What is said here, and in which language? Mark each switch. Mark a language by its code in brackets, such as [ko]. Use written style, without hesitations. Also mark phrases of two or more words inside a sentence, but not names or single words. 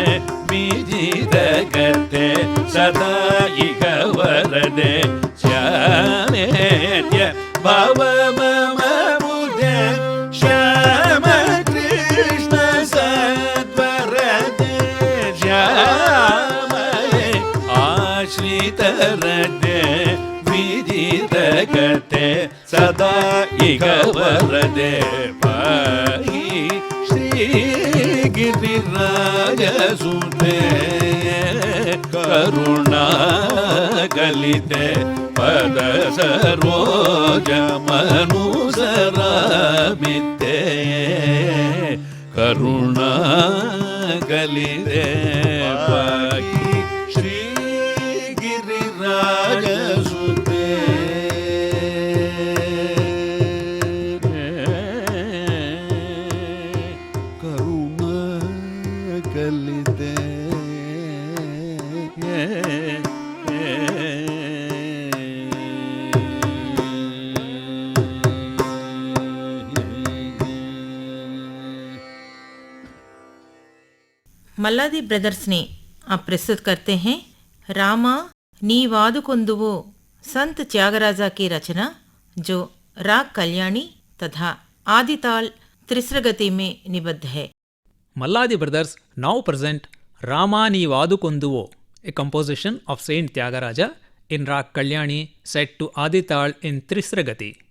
[sa] ವಿಜಿತಗತೆ ಸದಾ ಇಹ ವರದೆ ಶ್ಯಾಮೇದ್ಯ ಭವ ಮಮ ಮುದೆ ಶ್ಯಾಮ ಕೃಷ್ಣ ಸದ್ವರದೆ ಶ್ಯಾಮಲೆ ಆಶ್ರಿತರತೆ ವಿಜಿತಗತೆ ಸದಾ ಇಹ ವರದೆ ಪಾಹಿ ಶ್ರೀಗಿರಿರಾಜ ಸುತೆ ಕರುಣಾ ಕಲಿತೆ ಪದ ಸರೋಜ ಮನುಸರಾಮಿತೆ ಕರುಣಾ ಕಲಿತೆ ಪಾಹಿ ಶ್ರೀಗಿರಿರಾಜ ಸುತೆ ಕರುಣಾ ಕಲಿತೆ [hi] मल्लादी ब्रदर्स ने आप प्रस्तुत करते हैं रामा नीवादुकोंदुवो संत त्यागराजा की रचना जो राग कल्याणी तथा आदिताल त्रिस्रगति में निबद्ध है। [en] Malladi brothers now present Rama Neevadukonduvo, a composition of Saint Tyagaraja in Rag Kalyani set to Adital in Trisragati.